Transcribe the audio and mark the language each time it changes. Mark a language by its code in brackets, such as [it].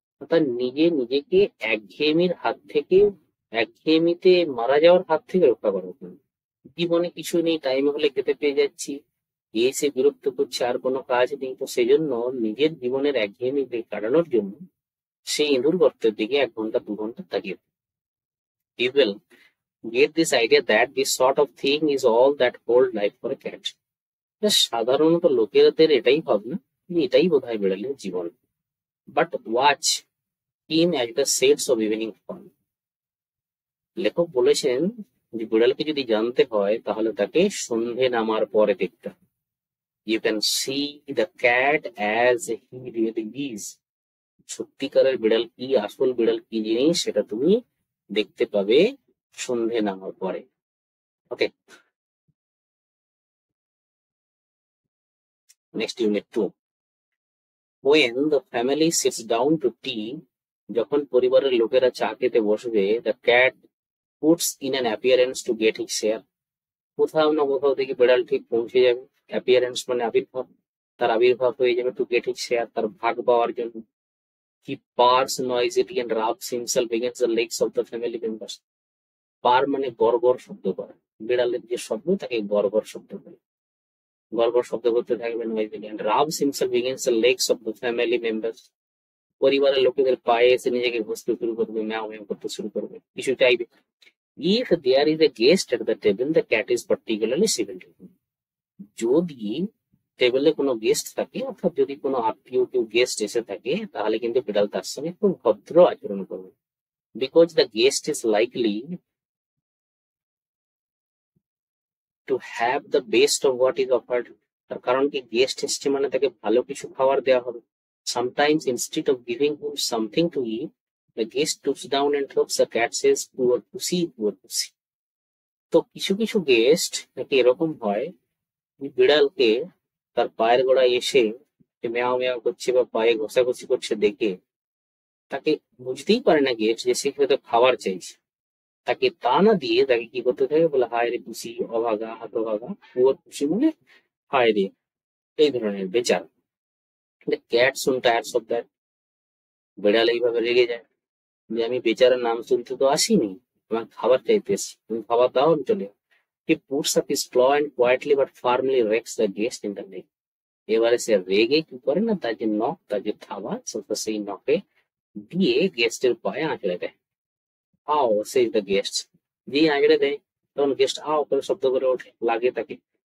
[bn] তার নিজেকে একঘেয়েমির হাত থেকে, একঘেয়েমিতে মারা যাওয়ার হাত থেকে রক্ষা করার জন্য। জীবনে কিছু নেই, টাইম হলে খেতে পেয়ে যাচ্ছি, এসে বিরক্ত করছে, আর কোনো কাজ নেই, তো সেই জন্য নিজের জীবনের একঘেয়েমি কাটানোর জন্য সেই ইঁদুর গর্তের দিকে 1 ঘন্টা 2 ঘন্টা তাকিয়ে। [en] People get this idea that this sort of thing is all that hold life for a cat. [bn] সাধারণত লোকেদের এটাই ভাবনা, এটাই বোধহয় বিড়ালের জীবন। [en] But watch him at the sets of evening fun. [bn] লেখক বলেছেন যে বিড়ালকে যদি জানতে হয় তাহলে তাকে সন্ধে নামার পরে দেখতে হবে। [en] You can see the cat as he really is. [bn] সত্যিকারের বিড়াল কি, আসল বিড়াল কি জিনিস, সেটা তুমি দেখতে পাবে সন্ধে নামার পরে। [en] Okay, next unit 2। When the family sits down to tea, [bn] যখন পরিবারের লোকেরা চা খেতে বসবে, [en] the cat puts in an appearance to get his share. [bn] কোথাও না কোথাও থেকে বিড়াল ঠিক পৌঁছে যাবে। অ্যাপিয়ারেন্স মানে আবির্ভাব, তার আবির্ভাব হয়ে যাবে, [en] to get his share, [bn] তার ভাগ পাওয়ার জন্য। [en] He purrs noisily and rubs himself against the legs of the family members. [bn] পার মানে গড়গড় শব্দ করে, বিড়ালের যে শব্দ তাকে গড়গড় শব্দ করে, গড়গড় শব্দ করতে থাকবে [en] noisily and rubs himself against the legs of the family members. [bn] পরিবারের লোকেদের পায়ে এসে নিজেকে ঘষতে শুরু করবে, ম্যাও ম্যাও করতে শুরু করবে, কিছু চাইবে। [en] If there is a guest at the table, the cat is particularly civil to him. [bn] যদি টেবিলে কোনো গেস্ট থাকে, অর্থাৎ যদি কোনো আত্মীয় কেউ গেস্ট এসে থাকে, তাহলে কিন্তু বিড়াল তার সঙ্গে খুব ভদ্র আচরণ করবে। [en] Because the guest is likely to have the best of what is offered. [bn] তার কারণ কি, গেস্ট এসছে মানে তাকে ভালো কিছু খাবার দেওয়া হবে। [en] Sometimes instead of giving him something to eat, the guest stoops down and helps the cat, says, poor pussy, poor pussy. [bn] তো কিছু কিছু গেস্ট নাকি এরকম হয়, বিড়ালকে তার পায়ের গোড়ায় এসে মেয়াও মেয়াও করছে বা পায়ে ঘষাঘষি করছে দেখে তাকে বুঝতেই পারে না গেস্ট যে সে হয়তো খাবার চাইছে। তাকে তা না দিয়ে তাকে কি করতে থাকে, বলে হায় রে পুষি, অভাগা, হতভাগা, [en] poor pussy, [bn] মানে হায় রে, এই ধরনের বেচারা। [en] Cat soon tires of that. [bn] বিড়াল এইভাবে রেগে যায় যে আমি বেচারার নাম শুনতে তো আসিনি, আমার খাবার চাইতে এসেছি, তুমি খাবার দাও, আমি চলে। [en] He puts up his claw and quietly but firmly rakes the guest in the neck. [bn] এবারে সে রেগে কি করে না, তার যে নখ, তার যে থাবা, সেই নখে দিয়ে গেস্টের পায়ে আঁচড়ে দেয়। আও, সেই দ্য গেস্ট, দিয়ে আঁচড়ে দেয়, তখন গেস্ট আও করে শব্দ করে ওঠে, লাগে তাকে।